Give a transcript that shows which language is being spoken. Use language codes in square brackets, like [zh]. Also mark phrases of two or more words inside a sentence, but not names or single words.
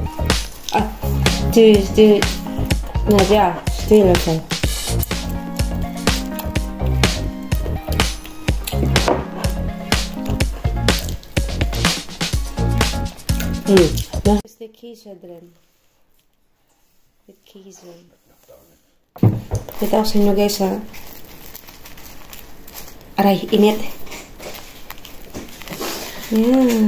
[de] Teelöffel. Da ist der Käse drin. Mit Käse. [tl] Ito sa inyo guys, ha. Aray, init. Yan.